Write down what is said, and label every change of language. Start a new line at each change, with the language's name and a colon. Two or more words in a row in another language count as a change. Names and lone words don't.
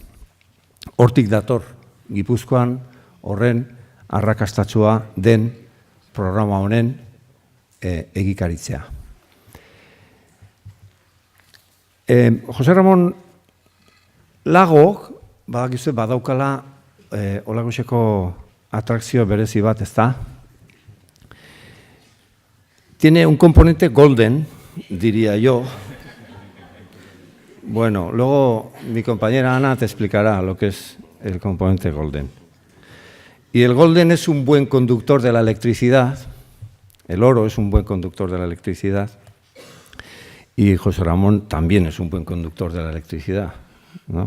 Basque: Hortik dator, Gipuzkoan, horren, arrakastatsua den programa honen egikaritzea. Jose Ramón Lago, badaukala olagoxeko atrakzio berezi bat, ez da?
Spanish: Tiene un componente golden, diría yo. Bueno, luego mi compañera Ana te explicará lo que es el componente golden. Y el golden es un buen conductor de la electricidad, el oro es un buen conductor de la electricidad, y José Ramón también es un buen conductor de la electricidad, ¿no?